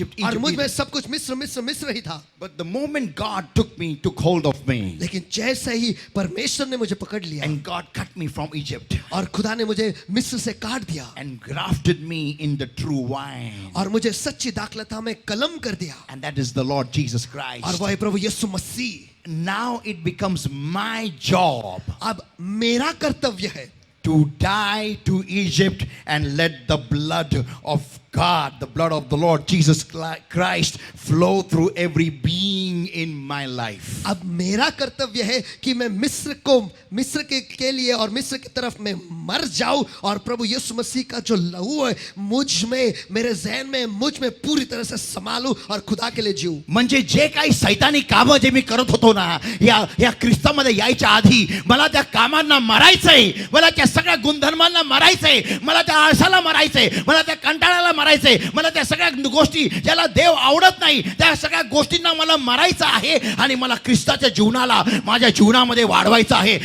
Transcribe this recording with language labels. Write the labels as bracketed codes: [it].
[hi] और मुझ में सब कुछ मिस्र मिस्र मिस्र ही था। [en] But the moment God took hold of me, [hi] लेकिन जैसे ही परमेश्वर ने मुझे पकड़ लिया, [en] and God cut me from Egypt [hi] और खुदा ने मुझे मिस्र से काट दिया, [en] and grafted me in the true vine, [hi] और मुझे सच्ची दाखलता में कलम कर दिया, [en] and that is the Lord Jesus [hi] और [en] Christ. [hi] वह है प्रभु यीशु मसीह। [en] Now it becomes my job [hi] अब मेरा कर्तव्य है [en] to die to Egypt and let the blood of God, the blood of the Lord Jesus Christ flow through every being in my life. [hi] अब मेरा कर्तव्य है कि मैं मिस्र के लिए और मिस्र की तरफ मैं मर जाऊं, और प्रभु यीशु मसीह का जो लहू है मुझ में, मेरे ज़हन में, मुझ में पूरी तरह से संभालूं और खुदा के लिए जीऊं। [mr] म्हणजे जे काही सैतानी कामं जे मी करत होतो ना, या ख्रिस्तामध्ये यायच्या आधी मला त्या कामांना मरायचंय, मला त्या सगळ्या गुणधर्मांना मरायचंय, मला त्या आळसाला मरायचंय, मला त्या कंटाळाला मरायचंय, मला त्या सगळ्या गोष्टी ज्याला देव आवडत नाही त्या सगळ्या गोष्टींना मला मरायचं आहे, आणि मला ख्रिस्ताच्या जीवनाला माझ्या जीवनामध्ये वाढवायचं आहे।